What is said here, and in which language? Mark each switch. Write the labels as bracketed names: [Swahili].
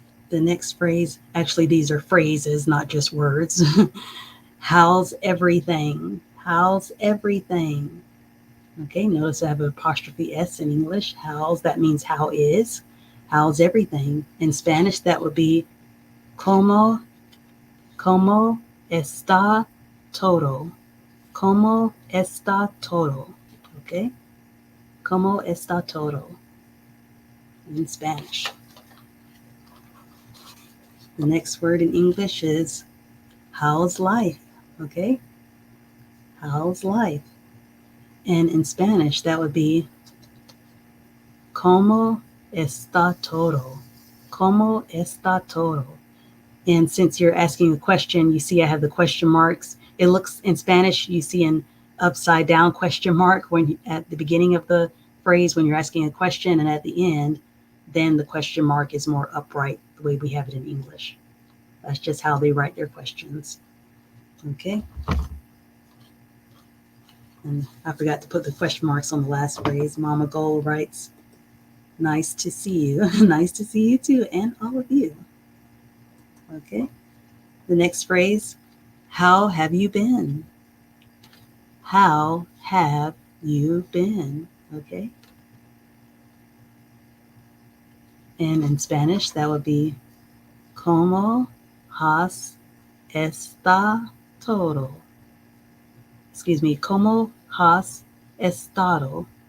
[English] The next phrase, actually, these are phrases, not just words. How's everything? How's everything? Okay, notice I have an apostrophe S in English. How's, that means how is. How's everything? In Spanish, that would be [Spanish] como está todo. Como está todo. Okay? Como está todo [English] in Spanish. The next word in English is how's life? Okay? How's life? And in Spanish, that would be [Spanish] como está todo? Como está todo? [English] And since you're asking a question, you see I have the question marks. It looks in Spanish, you see an upside down question mark when at the beginning of the phrase when you're asking a question, and at the end, then the question mark is more upright the way we have it in English. That's just how they write their questions. Okay. And I forgot to put the question marks on the last phrase. Mama Gold writes, nice to see you. Nice to see you too, and all of you. Okay. The next phrase, how have you been? How have you been? Okay. And in Spanish, that would be, [Spanish] ¿Cómo has estado? [English] Excuse me, [Spanish] ¿Cómo has estado?